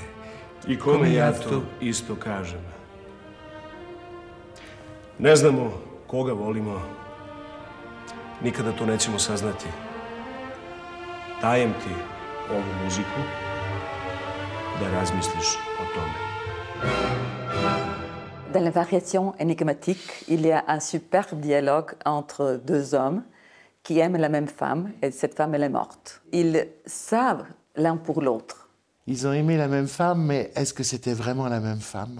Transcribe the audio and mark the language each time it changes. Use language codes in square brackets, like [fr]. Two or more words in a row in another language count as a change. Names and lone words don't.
[sr] I kome ja to isto kažem. Ne znamo koga volimo. Nikada to nećemo saznati. Dajem ti ovu muziku da razmisliš o tome. [fr] Dans les variations énigmatiques, il y a un superbe dialogue entre deux hommes qui aiment la même femme, et cette femme, elle est morte. Ils savent l'un pour l'autre. Ils ont aimé la même femme, mais est-ce que c'était vraiment la même femme?